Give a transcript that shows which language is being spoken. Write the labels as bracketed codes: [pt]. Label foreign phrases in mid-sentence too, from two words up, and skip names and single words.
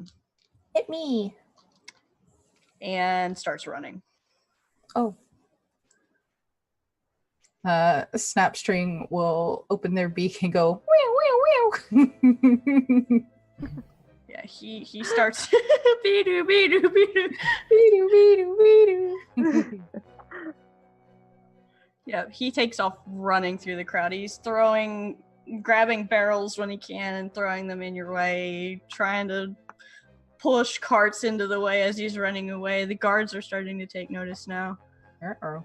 [en] Hit me. and starts running. Oh. Snapstring will open their beak and go meow meow meow. Yeah, he starts be-doo, be-doo, be-doo. Beedoo, beedoo, beedoo. Yeah, he takes off running through the crowd. He's grabbing barrels when he can and throwing them in your way, trying to push carts into the way as he's running away. The guards are starting to take notice now. Uh-oh.